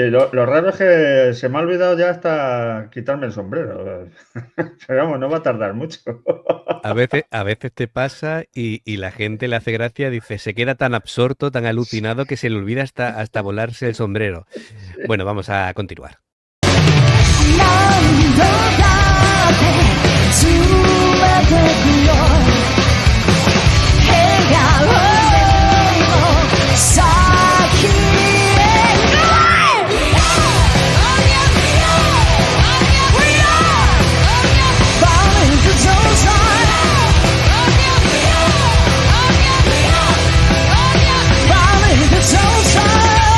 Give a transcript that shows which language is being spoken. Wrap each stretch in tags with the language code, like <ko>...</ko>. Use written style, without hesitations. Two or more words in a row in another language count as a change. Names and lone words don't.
<es>lo raro es que se me ha olvidado ya hasta quitarme el sombrero. Pero vamos, no va a tardar mucho. A veces te pasa y la gente le hace gracia, dice, se queda tan absorto, tan alucinado que se le olvida hasta volarse el sombrero. Bueno, vamos a continuar.</es> <ja>何度だって詰めてくよ笑顔の先へ</ja> <en>Falling to the side Falling to the side</en>